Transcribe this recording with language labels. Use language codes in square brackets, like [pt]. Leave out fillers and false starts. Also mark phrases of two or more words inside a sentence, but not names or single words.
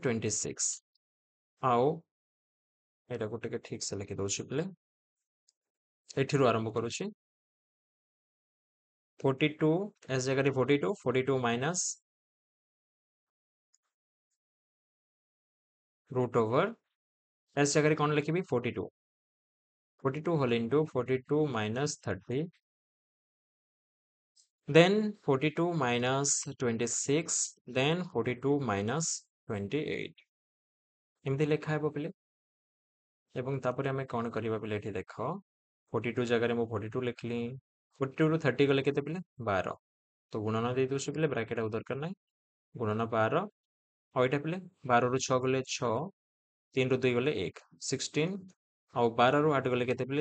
[or] 26 ଆଉ ଏଟାକୁ ଟିକେ ଠିକ ସେ ଲେଖିଦଉଛି ପିଲେ। ଏଠିରୁ ଆରମ୍ଭ କରୁଛି 42 S ଜାଗାରେ 42 [en] minus root over [or] S ଜାଗାରେ କଣ ଲେଖିବି? [en] 42 whole into 42 minus 30 then 42 minus 26 then 42 minus 28 ଏମିତି ଲେଖା ହେବ ପିଲେ। [or] ଏବଂ ତାପରେ ଆମେ କଣ କରିବା ପିଲେ? ଏଠି ଦେଖ 42 ଜାଗାରେ ମୁଁ 42 ଲେଖିଲି। 42 ରୁ 30 ଗଲେ କେତେ ପିଲେ? 12। ତ ଗୁଣନ ଦେଇ ଦଉଛି ପିଲେ, ବ୍ରାକେଟ ଆଉ ଦରକାର ନାହିଁ। ଗୁଣନ 12 ଆଉ ଏଇଟା ପିଲେ 12 ରୁ 6 ଗଲେ 6, 3 ରୁ 2 ଗଲେ 1 16 ଆଉ 12 ରୁ 8 ଗଲେ କେତେ ପିଲେ?